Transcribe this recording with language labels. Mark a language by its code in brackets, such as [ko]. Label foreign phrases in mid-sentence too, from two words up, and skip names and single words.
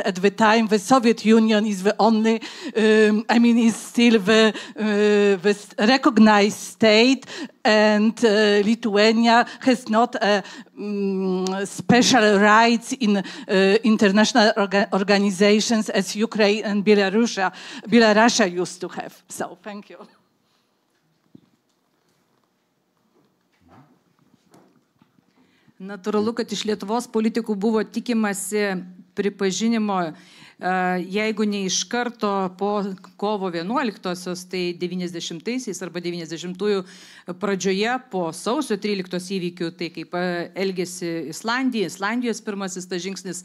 [en] At the time, the Soviet Union is the only, is still the recognized state, and Lithuania has not special rights in international organizations as Ukraine and Belarus used to have. So, thank you. [lt] Natūralu, kad iš Lietuvos politikų buvo tikimasi pripažinimo, jeigu ne iš karto po kovo 11-osios, tai 90-aisiais arba 90-ųjų pradžioje po sausio 13 įvykių, tai kaip elgėsi Islandijos pirmasis tas žingsnis.